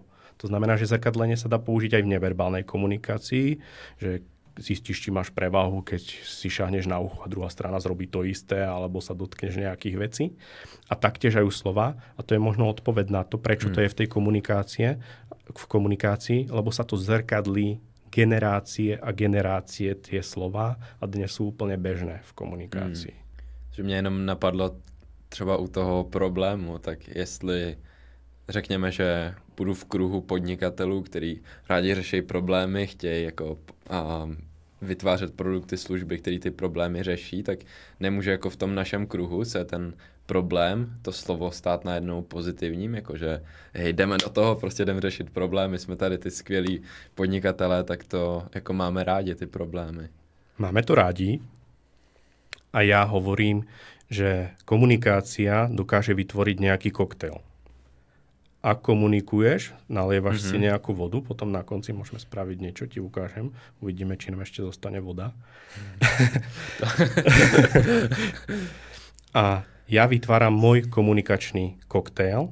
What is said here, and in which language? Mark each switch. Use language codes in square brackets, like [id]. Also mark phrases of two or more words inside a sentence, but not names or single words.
[sk] To znamená, že zrkadlenie sa dá použiť aj v neverbálnej komunikácii, že zistíš, či máš prevahu, keď si šahneš na ucho a druhá strana zrobí to isté, alebo sa dotkneš nejakých vecí. A taktiež aj u slova. A to je možno odpoveď na to, prečo to je v tej komunikácii, lebo sa to zrkadlí generácie a generácie tie slova a dnes sú úplne bežné v komunikácii. [cs] Že mě jenom napadlo třeba u toho problému, tak jestli řekněme, že budu v kruhu podnikatelů, který rádi řeší problémy, chtějí jako vytvářet produkty, služby, které ty problémy řeší, tak nemůže jako v tom našem kruhu se ten problém, to slovo stát najednou pozitivním, jakože hej, jdeme do toho, prostě jdeme řešit problémy, jsme tady ty skvělí podnikatelé, tak to jako máme rádi ty problémy. [sk] Máme to rádi a ja hovorím, že komunikácia dokáže vytvoriť nejaký koktail. Ak komunikuješ, nalievaš si nejakú vodu, potom na konci môžeme spraviť niečo, ti ukážem. Uvidíme, či nám ešte zostane voda. A ja vytváram môj komunikačný koktail.